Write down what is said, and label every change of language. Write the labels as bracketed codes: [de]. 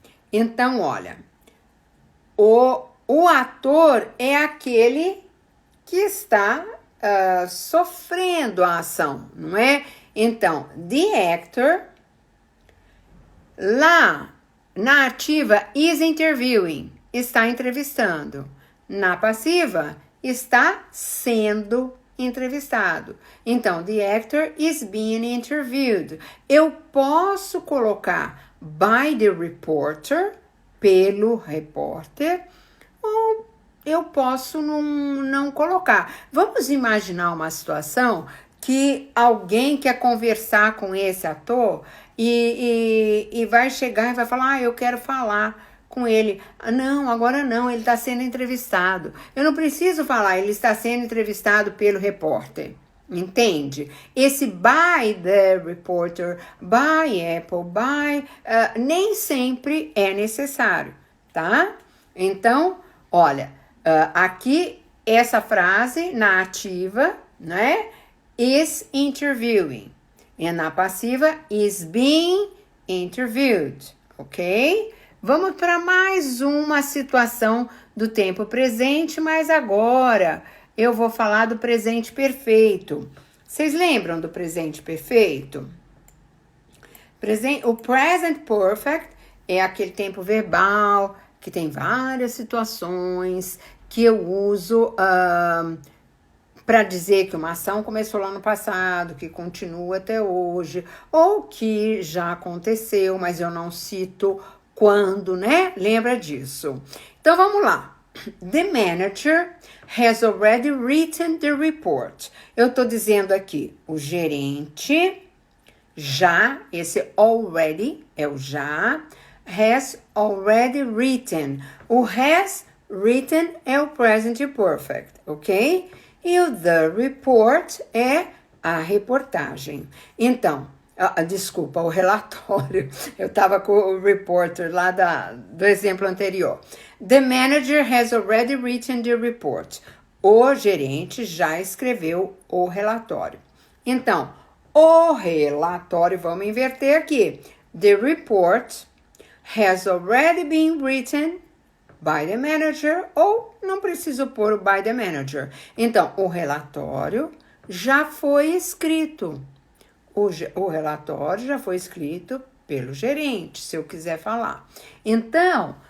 [pt] Então, olha, o ator é aquele que está sofrendo a ação, não é? Então, [en] the actor, [pt] lá na ativa, [en] is interviewing, [pt] está entrevistando. Na passiva, está sendo entrevistado. [en] Então, the actor is being interviewed. [pt] Eu posso colocar [en] by the reporter, [pt] pelo repórter, ou eu posso não colocar. Vamos imaginar uma situação que alguém quer conversar com esse ator e vai chegar e vai falar, eu quero falar com ele. Não, agora não, ele está sendo entrevistado. Eu não preciso falar, ele está sendo entrevistado pelo repórter. Entende? [en] Esse by the reporter, by Apple, by... [pt] nem sempre é necessário, tá? Então, olha, aqui essa frase na ativa, né? [en] Is interviewing. [pt] E na passiva, [en] is being interviewed, [pt] ok? Vamos para mais uma situação do tempo presente, mas agora eu vou falar do presente perfeito. Vocês lembram do presente perfeito? O present perfect é aquele tempo verbal que tem várias situações que eu uso para dizer que uma ação começou lá no passado, que continua até hoje, ou que já aconteceu, mas eu não cito quando, né? Lembra disso? Então, vamos lá. [en] The manager has already written the report. [pt] Eu estou dizendo aqui, o gerente já, esse already é o já, [en] has already written. [pt] O has written é o present perfect, ok? E o the report é a reportagem. Então, desculpa, o relatório. Eu estava com o reporter lá do exemplo anterior. [en] The manager has already written the report. [pt] O gerente já escreveu o relatório. Então, o relatório, vamos inverter aqui. [en] The report has already been written by the manager, [pt] ou não preciso pôr o [en] by the manager. [pt] Então, o relatório já foi escrito. O relatório já foi escrito pelo gerente, se eu quiser falar. Então,